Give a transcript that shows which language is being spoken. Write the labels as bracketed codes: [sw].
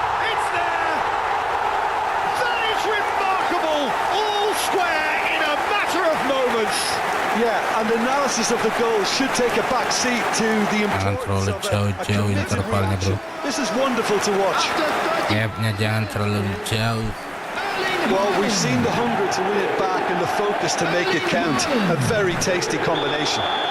[en] It's there! That is remarkable! All square in a matter of moments. Yeah, and analysis of the goal should take a back seat to the importance of a committed [id] intervalnya, bro. [en] reaction. This is wonderful to watch. [id] Gapnya jangan terlalu jauh. [en] Well, we've seen the hunger to win it back and the focus to make it count. A very tasty combination.